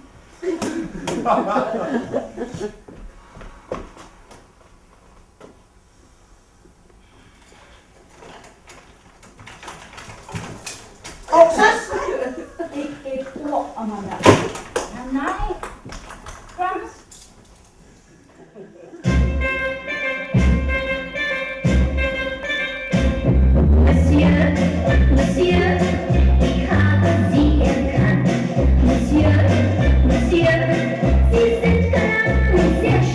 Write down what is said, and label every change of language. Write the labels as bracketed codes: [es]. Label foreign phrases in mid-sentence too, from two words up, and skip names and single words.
[da] Ikke et ord om ham der. Nej. Promise. [de] Monsieur, ich habe Sie erkannt. Monsieur, Sie sind krank,